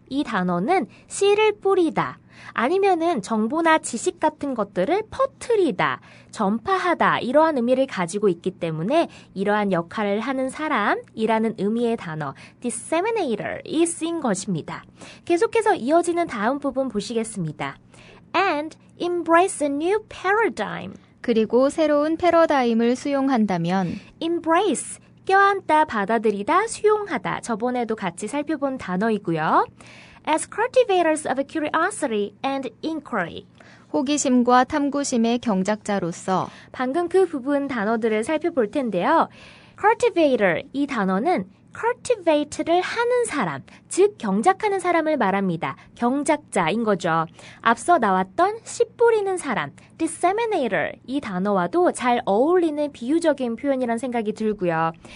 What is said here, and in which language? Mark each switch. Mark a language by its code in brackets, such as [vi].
[ko] 이 단어는 씨를 뿌리다. 아니면은 정보나 지식 같은 것들을 퍼뜨리다, 전파하다 이러한 의미를 가지고 있기 때문에 이러한 역할을 하는 사람이라는 의미의 단어 disseminator이 쓰인 것입니다. 계속해서 이어지는 다음 부분 보시겠습니다. [en] And embrace a new paradigm. [ko] 그리고 새로운 패러다임을 수용한다면 embrace, 껴안다, 받아들이다, 수용하다. 저번에도 같이 살펴본 단어이고요. [en] As cultivators of curiosity and inquiry. [ko] 호기심과 탐구심의 경작자로서 방금 그 부분 단어들을 살펴볼 텐데요. cultivator, 이 단어는 cultivate를 하는 사람, 즉 경작하는 사람을 말합니다. 경작자인 거죠. 앞서 나왔던 씨 뿌리는 사람, disseminator, 이 단어와도 잘 어울리는 비유적인 표현이란 생각이 들고요.